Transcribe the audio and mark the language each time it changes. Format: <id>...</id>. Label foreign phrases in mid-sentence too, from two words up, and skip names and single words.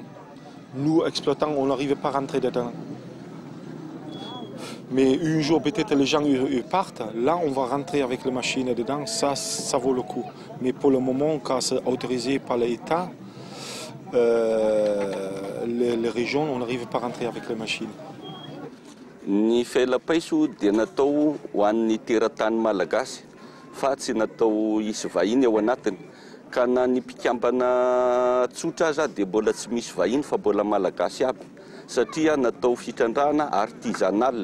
<fr>Nous, exploitants, on n'arrive pas à rentrer dedans. Mais un jour, peut-être les gens ils partent, là on va rentrer avec les machines dedans, ça vaut le coup. Mais pour le moment, quand c'est autorisé par l'État, les régions, on n'arrive pas à rentrer avec les machines.</fr> <mg>Ny felapaiso dia natao ho an'ny teratany malagasy fa tsy natao hisy vahiny ao anatiny. Ka na ny mpikambana tsotra aza dia mbola tsy misy vahiny fa mbola malagasy aby satria natao fitrandrahana artisanal.</mg>